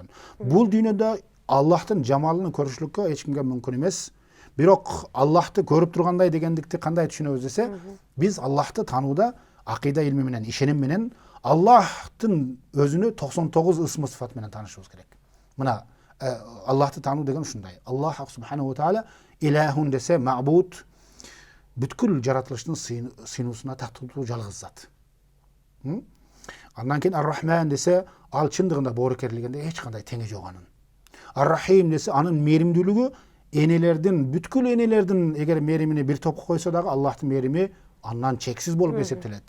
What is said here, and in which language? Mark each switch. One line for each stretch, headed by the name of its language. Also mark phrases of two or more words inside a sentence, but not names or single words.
Kyrgyz: Бул дүйнөдө Аллахтын жамалын көрүшлүккө эч кимге мүмкүн эмес. Бирок Аллахты көрүп тургандай дегендикти кандай түшүнөбүз десе, биз Аллахты таанууда акыйда илми менен, ишеним менен Аллахтын өзүнү 99 ысмы сыфат менен таанышыбыз керек. Мына Аллахты таануу деген ушундай. Аллах
Arabic: سبحانه وتعالى إله
Kyrgyz: десе, ма'буд, бүткүл жаратылыштын сыйнуусуна тактуу жалгыз зат. Андан кийин ар-рахман десе, ал чындыгында боорукерлигинде эч кандай теңи жок анын. Ар-рахим десе, анын мээримдүүлүгү энелердин, бүткүл энелердин эгер мээримине бир топко койсо дагы Аллахтын мээрими андан чексиз болуп эсептелет.